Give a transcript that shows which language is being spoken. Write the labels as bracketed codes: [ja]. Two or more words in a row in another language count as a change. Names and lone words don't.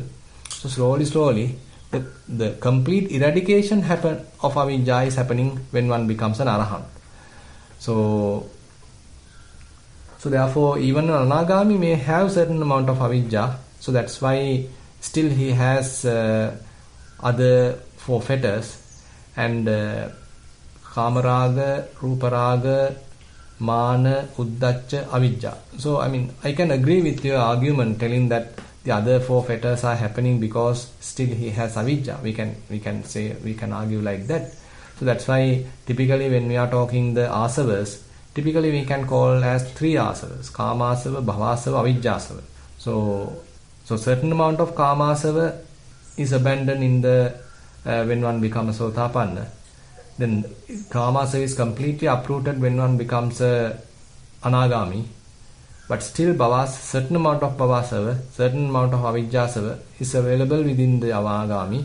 [en] So slowly, the complete eradication of avijja is happening when one becomes an arahant. So therefore, even an anagami may have certain amount of avijja. So that's why still he has other 4 fetters, and [pi] kamaraga, ruparaga, mana, uddacca, avijja. [en] So I can agree with your argument telling that the other 4 fetters are happening because still he has avijja. We can argue like that. So that's why typically when we are talking the asavas, typically we can call as 3 asavas: [pi] kamasava, bhavasava, avijjasava. [en] So certain amount of kamasava is abandoned in the when one becomes a Sotapanna. Then kamasava is completely uprooted when one becomes a anagami. But still certain amount of bhavasava, certain amount of avijjasava is available within the anagami.